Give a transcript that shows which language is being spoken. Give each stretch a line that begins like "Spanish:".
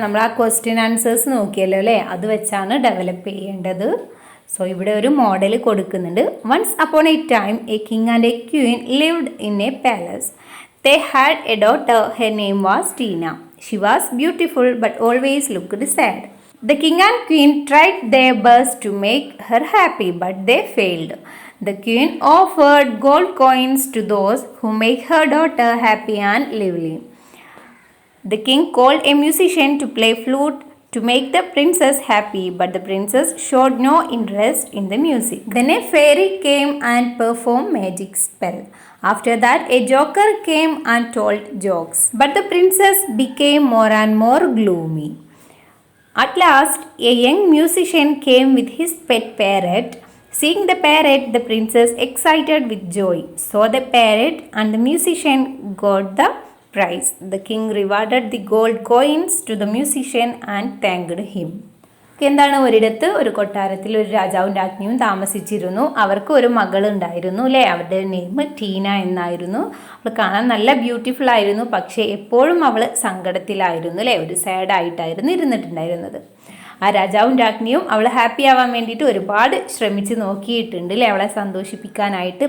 Malayalam: നമ്മൾ ആ question answers നോക്കിയല്ലോ അല്ലേ, അത് വെച്ചാണ് ഡെവലപ്പ് ചെയ്യേണ്ടത്. സോ ഇവിടെ ഒരു മോഡൽ കൊടുക്കുന്നുണ്ട്.
English: Once upon a time a king and a queen lived in a palace. They had a daughter. Her name was Tina. She was beautiful but always looked sad. The king and queen tried their best to make her happy, but they failed. The queen offered gold coins to those who make her daughter happy and lively. The king called a musician to play flute to make the princess happy, but the princess showed no interest in the music. Then a fairy came and performed magic spell. After that, a joker came and told jokes, but the princess became more and more gloomy. At last, a young musician came with his pet parrot. Seeing the parrot, the princess excited with joy. Saw the parrot and the musician got the prize. The king rewarded the gold coins to the musician and thanked him.
Malayalam: എന്താണ്? ഒരിടത്ത് ഒരു കൊട്ടാരത്തിൽ ഒരു രാജാവും രാജ്ഞിയും താമസിച്ചിരുന്നു. അവർക്ക് ഒരു മകളുണ്ടായിരുന്നു അല്ലേ. അവരുടെ നെയിം ടീന എന്നായിരുന്നു. അവൾ കാണാൻ നല്ല ബ്യൂട്ടിഫുൾ ആയിരുന്നു. പക്ഷേ എപ്പോഴും അവൾ സങ്കടത്തിലായിരുന്നു അല്ലേ, ഒരു സാഡായിട്ടായിരുന്നു ഇരുന്നിട്ടുണ്ടായിരുന്നത്. ആ രാജാവും രാജ്ഞിയും അവൾ ഹാപ്പി ആവാൻ വേണ്ടിയിട്ട് ഒരുപാട് ശ്രമിച്ച് നോക്കിയിട്ടുണ്ട് അല്ലേ, അവളെ സന്തോഷിപ്പിക്കാനായിട്ട്.